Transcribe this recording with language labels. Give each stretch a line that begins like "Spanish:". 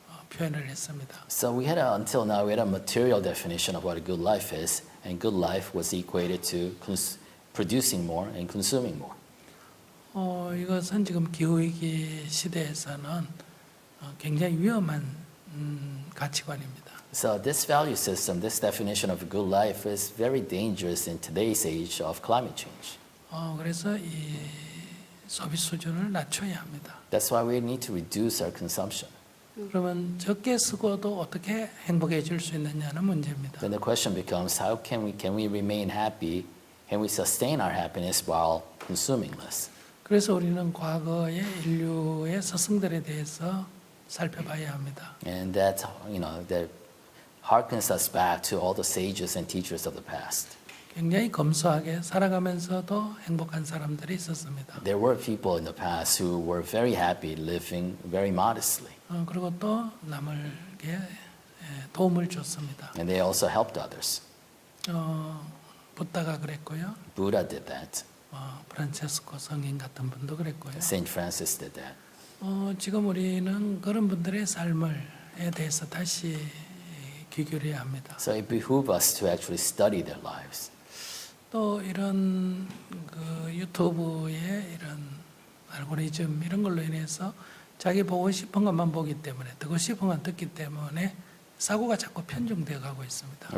Korean: 표현을 했습니다.
English: So we had until now we had a material definition of what a good life is, and good life was equated to producing more and consuming more.
Korean: 이것은 지금 기후위기 시대에서는 굉장히 위험한 가치관입니다.
English: So this value system, this definition of a good life is very dangerous in today's age of climate change.
Korean: 그래서 이 소비 수준을 낮춰야 합니다.
English: That's why we need to reduce our consumption.
Korean: 그러면 적게 쓰고도 어떻게 행복해질 수 있느냐는 문제입니다.
English: Then the question becomes, how can we remain happy? Can we sustain our happiness while consuming less?
Korean: 그래서 우리는 과거의 인류의 스승들에 대해서 살펴봐야 합니다.
English: And that harkens us back to all the sages and teachers of the past.
Korean: 굉장히 검소하게 살아가면서도 행복한 사람들이 있었습니다.
English: There were people in the past who were very happy living very modestly.
Korean: 그리고 또 남에게 도움을 줬습니다.
English: And they also helped others.
Korean: 부다가 그랬고요.
English: Buddha did that.
Korean: 프란체스코 성인 같은 분도 그랬고요.
English: Saint Francis did that.
Korean: 지금 우리는 그런 분들의 삶에 대해서 다시 귀 기울여야 합니다.
English: So it behooves us to actually study their lives.
Korean: 또 이런 그 유튜브의 이런 알고리즘 이런 걸로 인해서 자기 보고 싶은 것만 보기 때문에 듣고 싶은 것 듣기 때문에 사고가 자꾸 편중되어 가고 있습니다.